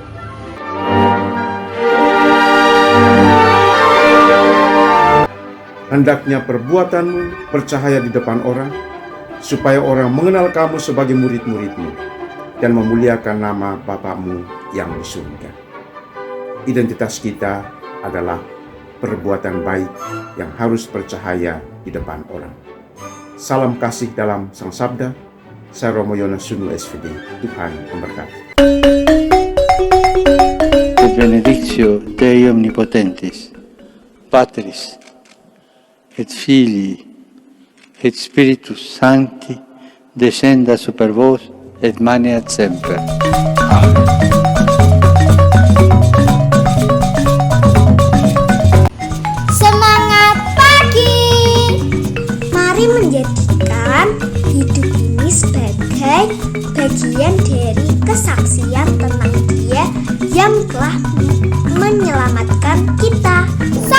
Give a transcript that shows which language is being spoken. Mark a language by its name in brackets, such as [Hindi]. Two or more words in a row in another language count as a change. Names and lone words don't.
[Indonesian] Hendaknya perbuatanmu bercahaya di depan orang, supaya orang mengenal kamu sebagai murid-muridmu dan memuliakan nama Bapa-Mu yang di surga. Identitas kita adalah perbuatan baik yang harus bercahaya di depan orang. Salam kasih dalam Sang Sabda. Saya Romo Yonas Sunu SVD. Tuhan memberkati. [Latin] Et benedictio Dei Omnipotentis, Patris, et Filii, et Spiritus Sancti, descenda super vos et maneat semper. [Indonesian] Amen. Semangat pagi! Mari menjadikan hidup ini sebagai bagian dari kesaksian tentang Dia yang telah menyelamatkan kita.